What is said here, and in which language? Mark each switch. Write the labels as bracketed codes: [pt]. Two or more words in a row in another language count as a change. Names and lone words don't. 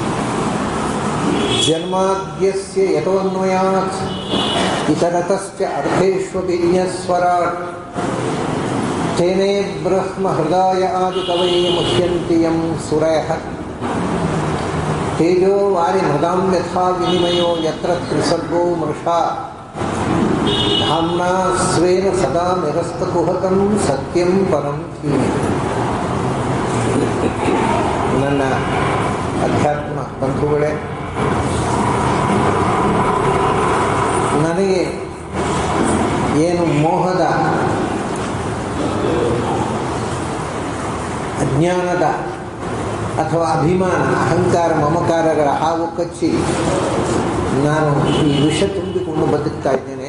[sa] जन्माद्यस्य यतोऽन्वयात् इतरतश्च अर्थेष्वभिज्ञस्वराट् तेने ब्रह्म हृदय आदिकवये मुह्यन्ति यं सूरयः तेजो वारिमृदां यथा विनिमयो यत्र त्रिसर्गो मृषा धाम्ना स्वेन सदा निरस्तकुहकं सत्यं परं धीमहि. [kn] ನನ್ನ ಅಧ್ಯಾತ್ಮ ಬಂಧುಗಳೇ, ನನಗೆ ಏನು ಮೋಹದ ಅಜ್ಞಾನದ ಅಥವಾ ಅಭಿಮಾನ ಅಹಂಕಾರ ಮಮಕಾರಗಳ ಹಾವು ಕಚ್ಚಿ ನಾನು ಈ ವಿಷ ತುಂಬಿಕೊಂಡು ಬದುಕ್ತಾ ಇದ್ದೇನೆ.